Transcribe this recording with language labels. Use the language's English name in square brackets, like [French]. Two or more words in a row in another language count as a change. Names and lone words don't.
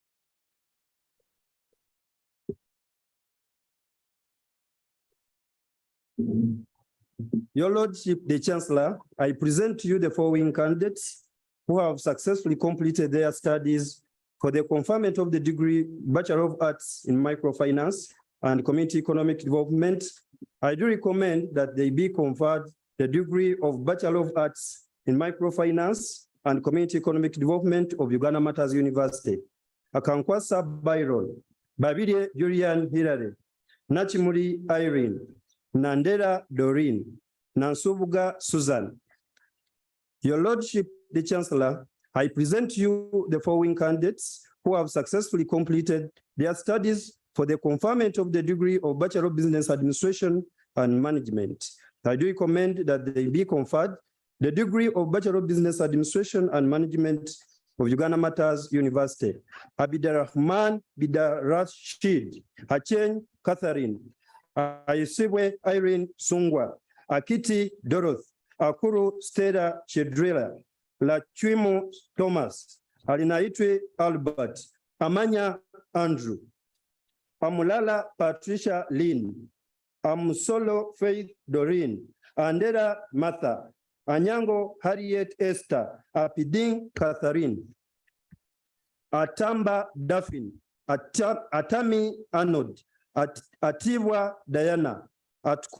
[English] Your Lordship, the Chancellor, I present to you the following candidates who have successfully completed their studies for the conferment of the degree Bachelor of Arts in Microfinance and Community Economic Development. I do recommend that they be conferred the degree of Bachelor of Arts in Microfinance and Community Economic Development of Uganda Martyrs University. Akankwasa Byron, Babide Julian Hilary, Nachimuri Irene, Nandera Doreen, Nansubuga Susan. Your Lordship, the Chancellor, I present to you the following candidates who have successfully completed their studies for the conferment of the degree of Bachelor of Business Administration and Management. I do recommend that they be conferred the degree of Bachelor of Business Administration and Management of Uganda Martyrs University. Abdirahman Bidarashid, Hacheng Catherine, Ayesibwe Irene Sungwa, Akiti Doroth, Akuru Stella Chedrila, Lachwimo Thomas, Alinaitwe Albert, Amanya Andrew, Amulala Patricia Lynn, Amusolo Faith Doreen, Andera Martha, Anyango Harriet Esther, Apiding Catherine, Atamba Daphne, Atami Arnold, Atiwa Diana,